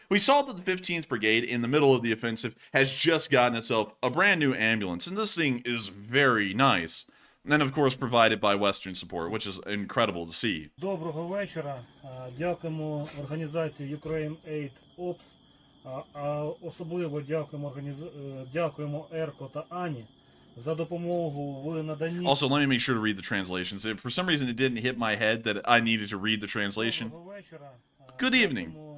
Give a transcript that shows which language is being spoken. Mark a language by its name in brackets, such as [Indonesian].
[English] We saw that the 15th Brigade, in the middle of the offensive, has just gotten itself a brand new ambulance, and this thing is very nice. And then, of course, provided by Western support, which is incredible to see. [Ukrainian] Доброго вечора. Дякуємо організації Ukraine Aid Ops. Особливо дякуємо Ерко та Ані за допомогу в наданні. [English] Also, let me make sure to read the translations. If for some reason it didn't hit my head that I needed to read the translation. Good evening.